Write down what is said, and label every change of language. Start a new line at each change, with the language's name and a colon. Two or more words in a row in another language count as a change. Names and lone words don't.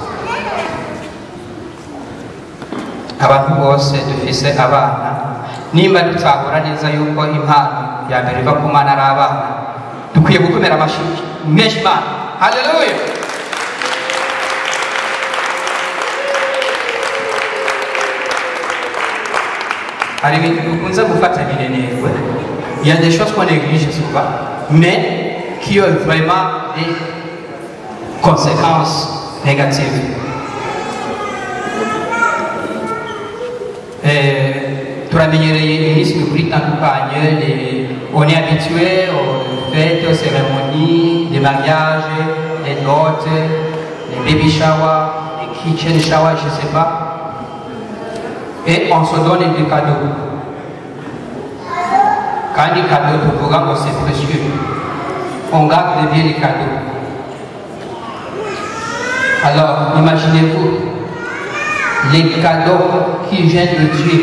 Rundi: Abantu bose dufise abana, nimba tutahura neza yuko impano ya mbere iva ku Mana ari abana, dukwiye gukomera amashyi menshi Imana. Haleluya. Hari ibintu dukunze gufata birenerwe,
French: il y a des choses qu'on néglige souvent, mais qui ont vraiment des conséquences négatives.
Rundi: Turamenyereye iminsi mikuru itandukanye,
French: on est habitué aux fêtes, aux cérémonies, des mariages, des noces, des
English: baby showers,
French: des
English: kitchen showers,
French: je ne sais pas. Et on se donne des cadeaux. Quand les cadeaux, c'est précieux. On garde bien les cadeaux. Alors, imaginez-vous, les cadeaux qui viennent de Dieu.